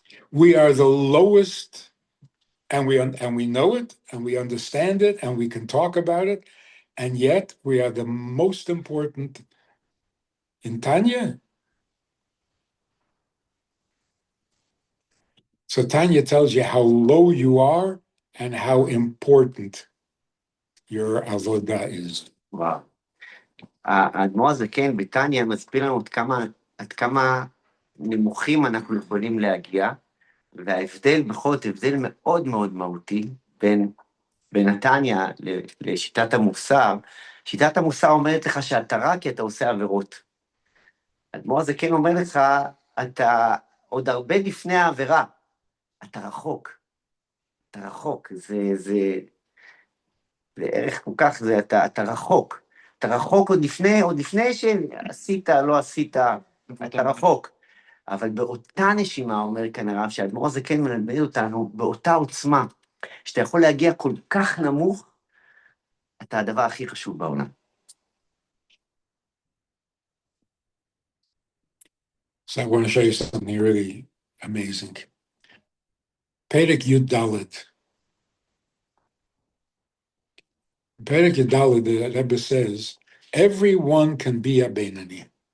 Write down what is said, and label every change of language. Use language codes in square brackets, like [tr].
[en] We are the lowest, and we know it, and we understand it, and we can talk about it, and yet we are the most important in Tanya. So Tanya tells you how low you are and how important your avodah is. וואו. [he] האדמו"ר הזקן בתניא מסביר לנו עד כמה נמוכים אנחנו יכולים להגיע, וההבדל בכל זאת, הבדל מאוד מאוד מהותי בין התניא לשיטת המוסר. שיטת המוסר אומרת לך שאתה רע כי אתה עושה עבירות. האדמו"ר הזקן אומר לך, אתה עוד הרבה לפני העבירה, אתה רחוק. אתה רחוק, זה ערך כל כך, אתה רחוק. אתה רחוק עוד לפני שעשית, לא עשית, אתה רחוק. אבל באותה נשימה, אומר כאן הרב, שהאדמו"ר הזה כן מלמד אותנו, באותה עוצמה, שאתה יכול להגיע כל כך נמוך, אתה הדבר הכי חשוב בעולם. [en] So I want to show you something really amazing. Perek Yud Dalet. Perek Yud Dalet, the Rebbe says, everyone can be a Beinani.